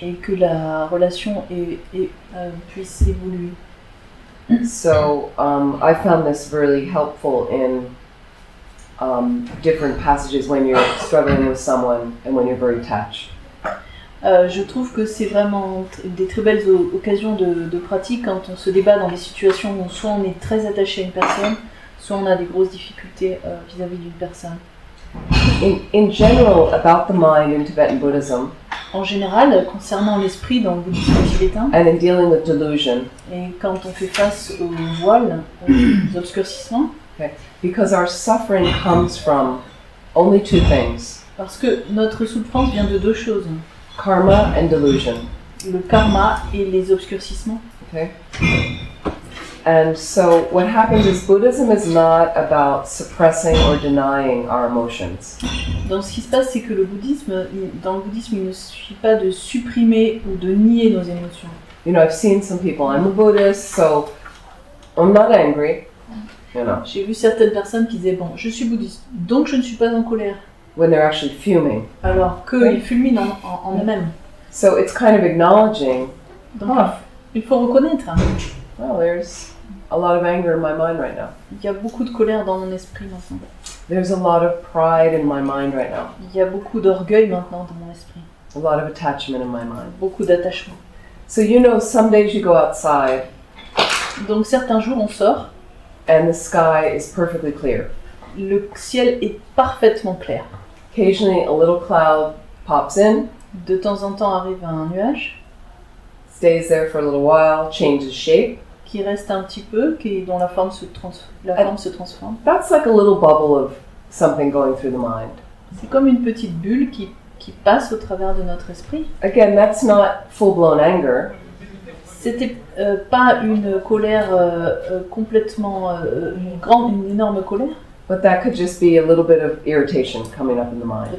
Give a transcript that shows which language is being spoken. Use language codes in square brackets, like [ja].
[fr] et que la relation puisse évoluer. [en] So I found this really helpful in different passages when you're struggling with someone and when you're very attached. [fr] Je trouve que c'est vraiment des très belles occasions de pratique quand on se débat dans des situations où soit on est très attaché à une personne, soit on a des grosses difficultés vis-à-vis d'une personne. [en] In general, about the mind in Tibetan Buddhism [fr] En général, concernant l'esprit dans le bouddhisme tibétain, [en] and in dealing with delusion, [fr] et quand on fait face aux voiles, aux obscurcissements, [en] because our suffering comes from only two things, [fr] parce que notre souffrance vient de deux choses, [en] karma and delusion. [fr] le karma et les obscurcissements. [en] Okay? And so what happens is Buddhism is not about suppressing or denying our emotions. [fr] Donc ce qui se passe, c'est que dans le bouddhisme, il ne suffit pas de supprimer ou de nier nos émotions. [en] You know, I've seen some people, I'm a Buddhist, so I'm not angry, you know, [fr] J'ai vu certaines personnes qui disaient, bon, je suis bouddhiste, donc je ne suis pas en colère, [en] when they're actually fuming. [fr] alors qu'ils fulminent en eux-mêmes. [en] So it's kind of acknowledging, [fr] Donc il faut reconnaître, hein, [en] well, there's a lot of anger in my mind right now. [fr] il y a beaucoup de colère dans mon esprit maintenant. [en] There's a lot of pride in my mind right now. [fr] Il y a beaucoup d'orgueil maintenant dans mon esprit, [en] A lot of attachment in my mind. [fr] beaucoup d'attachement. [en] So you know, some days you go outside [fr] Donc certains jours on sort, [en] and the sky is perfectly clear. [fr] le ciel est parfaitement clair. [en] Occasionally a little cloud pops in, [fr] De temps en temps arrive un nuage [en] stays there for a little while, changes shape. [fr] qui reste un petit peu, dont la forme se transforme. [en] That's like a little bubble of something going through the mind. [fr] C'est comme une petite bulle qui passe au travers de notre esprit. [en] Again, that's not full-blown anger. [fr] C'était pas une colère complètement, une énorme colère. [en] But that could just be a little bit of irritation coming up in the mind.